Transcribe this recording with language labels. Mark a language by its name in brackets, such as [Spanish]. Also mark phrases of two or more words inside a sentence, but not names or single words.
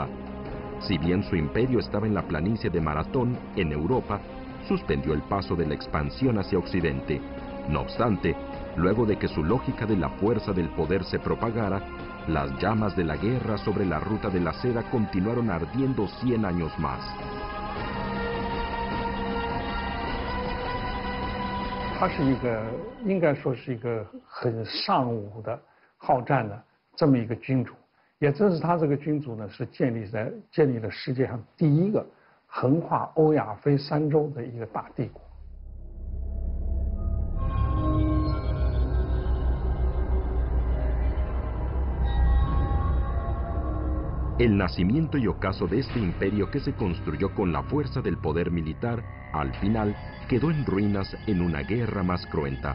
[Spanish] Si bien su imperio estaba en la planicie de Maratón, en Europa, suspendió el paso de la expansión hacia Occidente. No obstante, luego de que su lógica de la fuerza del poder se propagara, las llamas de la guerra sobre la ruta de la seda continuaron ardiendo 100 años más. [Chinese] 他是一个应该说是一个很尚武的好战的这么一个君主，也正是他这个君主呢，是建立了世界上第一个横跨欧亚非三洲的一个大帝国。 [Spanish] El nacimiento y ocaso de este imperio que se construyó con la fuerza del poder militar, al final quedó en ruinas en una guerra más cruenta.